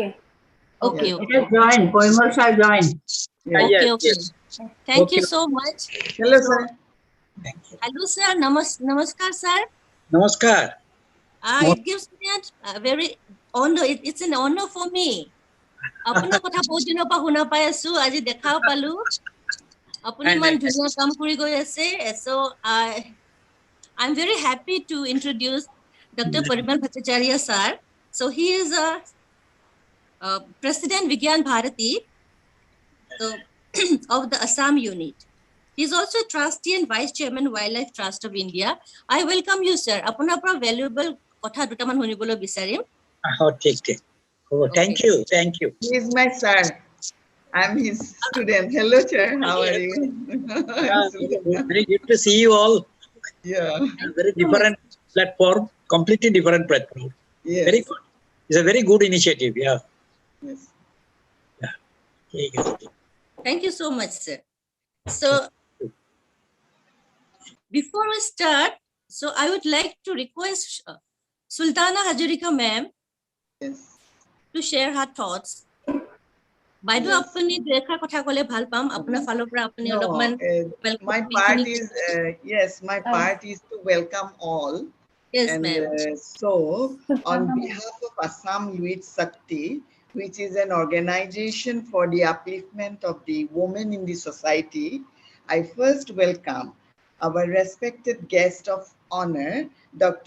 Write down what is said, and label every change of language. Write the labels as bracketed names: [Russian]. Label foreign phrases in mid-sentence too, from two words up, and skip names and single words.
[English] Okay. Okay, Yeah. It okay, has joined. Poimal shall join. Yeah. okay, Yes, okay. yes. Thank you Okay. so much. Hello, So, sir. Thank you. hello, sir. Namaskar, sir. Namaskar. It gives me a very honor. It's an honor for me. [Assamese] আপোনাৰ কথা বহুত দিনৰ পৰা শুনা পাই আছো আজি দেখাও পালো আপুনি [English] And [Assamese] ইমান ধুনীয়া কাম কৰি গৈ আছে [English] so I'm very happy to introduce Dr. Parimal Bhattacharya sir. So he is a President Vigyan Bharati so, of the Assam unit. He is also trustee and vice chairman Wildlife Trust of India. I welcome you sir. [Assamese] আপোনাৰ পৰা valuable কথা দুটামান শুনিবলৈ বিচাৰিম. [English] oh, take, take. Oh, thank Okay. you. Thank you. He is my sir. I'm his student. Hello, sir. How are Yes. you? I'm Very, Sulina. very good to see you all. Yeah. Thank Very you so much. different platform, completely different platform. Very Yes. good. It's a very good initiative. Yeah. Yes. Take it. Thank you so much, sir. So, before we start, so I would like to request Sultana Hazarika ma'am Yes. to share her thoughts. [Assamese] বাইদেউ Yes. আপুনি দুই এষাৰ কথা ক'লে ভাল পাম আপোনাৰ ফালৰ পৰা আপুনি [English] No, [Assamese] অলপমান [English] my part is yes, my part is to welcome all. Yes, And ma'am. so, on behalf of Assam Youth Shakti, which is an organization for the upliftment of the women in the society, I first welcome our respected guest of honor, Dr.